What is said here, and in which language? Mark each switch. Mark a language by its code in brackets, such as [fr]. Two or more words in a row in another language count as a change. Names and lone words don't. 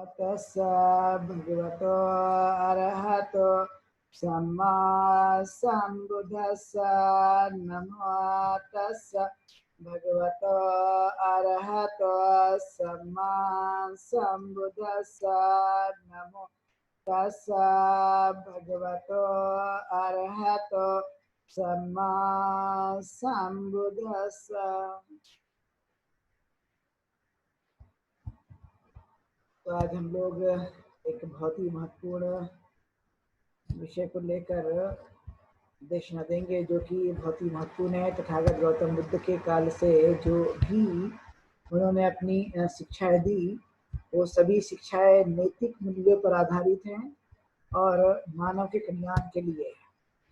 [pi] तस्स भगवतो अरहतो सम्मा सम्बुद्धस्स नमो तस्स भगवतो अरहतो सम्मा सम्बुद्धस्स नमो तस्स भगवतो अरहतो सम्मा सम्बुद्धस्स। [hi] तो आज हम लोग एक बहुत ही महत्वपूर्ण विषय को लेकर देशना देंगे, जो कि बहुत ही महत्वपूर्ण है। तथागत गौतम बुद्ध के काल से जो भी उन्होंने अपनी शिक्षाएं दी, वो सभी शिक्षाएं नैतिक मूल्यों पर आधारित हैं और मानव के कल्याण के लिए है।